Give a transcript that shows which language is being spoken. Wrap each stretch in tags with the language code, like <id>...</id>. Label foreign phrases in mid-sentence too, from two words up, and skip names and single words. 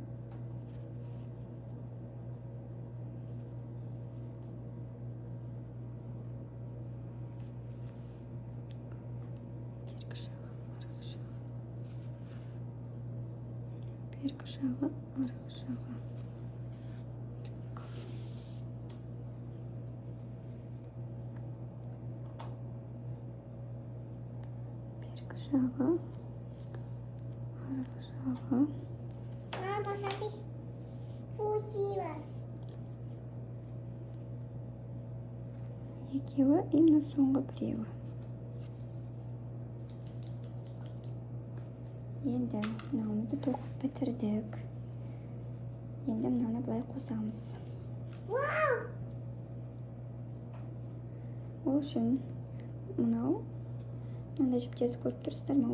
<kk>Бергі жағы, арғы жағы. Бергі жағы, арғы жағы.</kk> <ru>Мама, посмотри. Получила.</ru> <kk>Екеуі, именно соңғы біреуі. Енді мынауымызды тоқып бітірдік. Енді мынаны былай қосамыз. Ол үшін мынандай жіптерді көріп тұрсыздар ма?</kk>